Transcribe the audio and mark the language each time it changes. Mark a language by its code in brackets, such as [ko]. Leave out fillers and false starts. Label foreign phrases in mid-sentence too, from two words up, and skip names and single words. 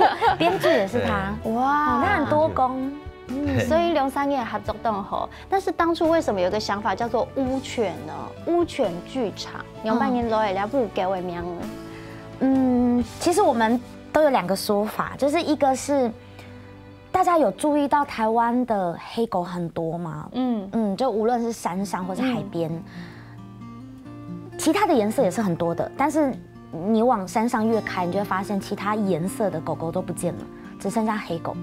[zh] 編劇也是他，哇，他很多工。所以兩三年合作都很好。但是當初為什麼有個想法叫做烏犬呢？烏犬劇場，兩百年來了不給我名呢？其實我們都有兩個說法，就是一個是大家有注意到台灣的黑狗很多嗎？就無論是山上或者海邊，其他的顏色也是很多的，但是你往山上越開，你就會發現其他顏色的狗狗都不見了，只剩下黑狗。